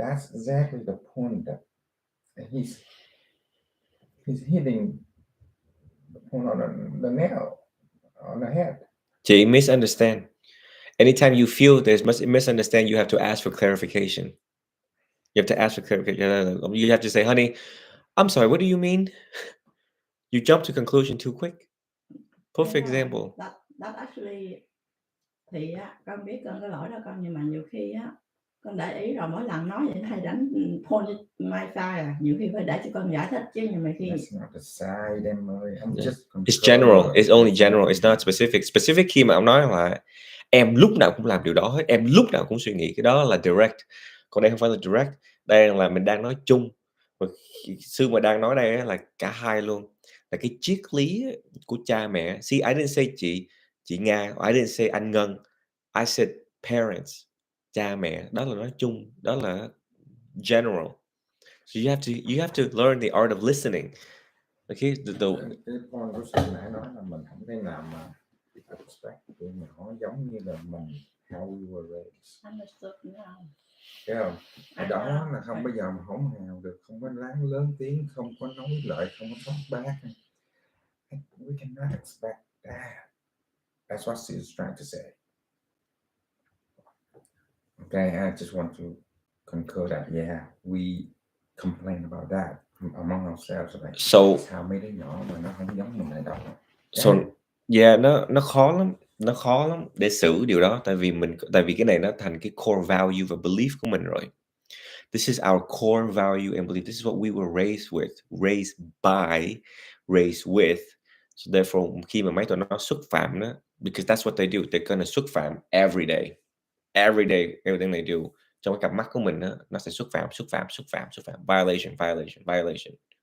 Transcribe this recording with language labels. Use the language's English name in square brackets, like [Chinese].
[English] That's exactly the point that he's hitting the point on the nail on the head. Chị misunderstand. Anytime you feel there's misunderstand, you have to ask for clarification. You have to ask for clarification. You have to say, honey, I'm sorry, what do you mean? You jump to conclusion too quick. Perfect example. That actually [Vietnamese] thì á, con biết con có lỗi đó con, nhưng mà nhiều khi á con để ý rồi mỗi lần nói vậy thầy đánh [English] point my side [Vietnamese] nhiều khi phải để cho con giải thích chứ, nhưng mà khi [English] That's not the side [Vietnamese] em ơi. [English] It's general. It's only general. It's not specific. [Vietnamese] Specific khi mà ông nói là em lúc nào cũng làm điều đó hết, em lúc nào cũng suy nghĩ, cái đó là direct. Còn đây không phải là direct. Đây là mình đang nói chung. Sư mà đang nói đây là cả hai luôn. Là cái triết lý của cha mẹ. [English] See, I didn't say chị Nga. I didn't say anh Ngân. I said parents. [Vietnamese] Cha mẹ. Đó là nói chung. Đó là general. [English] So you have to learn the art of listening. Okay, [Vietnamese] cái point của Sơn nãy nói là mình không thể nào mà expect tụi nhỏ giống như là mình [English] how we were raised. [Vietnamese] Thấy không? Ở đó là không bao giờ mà hỗn hào được, không có lớn tiếng, không có nói lợi, không có talk back. [English] We cannot expect that. That's what she's trying to say. Okay, I just want to concur that, yeah, we complain about that. among ourselves [Vietnamese] này. [English] So [Vietnamese] Sao mấy đứa nhỏ mà nó không giống mình này đâu. so yeah, nó khó lắm để xử điều đó, tại vì cái này nó thành cái core value và belief của mình rồi. [English] This is our core value and belief. This is what we were raised by, raised with. So therefore, [Vietnamese] khi mà mấy tụi nó xúc phạm đó, [English] because that's what they do, they're gonna [Vietnamese] xúc phạm [English] every day, everything they do. [Vietnamese] Trong cái cặp mắt của mình đó, nó sẽ xúc phạm, violation.